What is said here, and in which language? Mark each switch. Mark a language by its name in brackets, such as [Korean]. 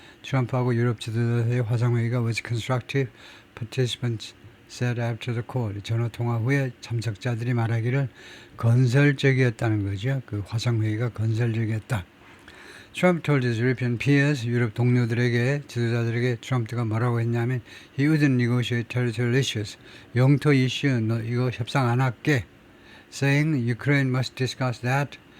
[Korean] 트럼프하고 유럽 지도자의 화상회의가 [English] was constructive. Participants said after the call. [Korean] 전화 통화 후에 참석자들이 말하기를 건설적이었다는 거죠. 그 화상회의가 건설적이었다. [English] Trump told his European peers, [Korean] 유럽 동료들에게, 지도자들에게 트럼프가 뭐라고 했냐면 [English] he wouldn't negotiate territorial issues. [Korean] 영토 이슈 이거 협상 안 할게. [English] Saying Ukraine must discuss that.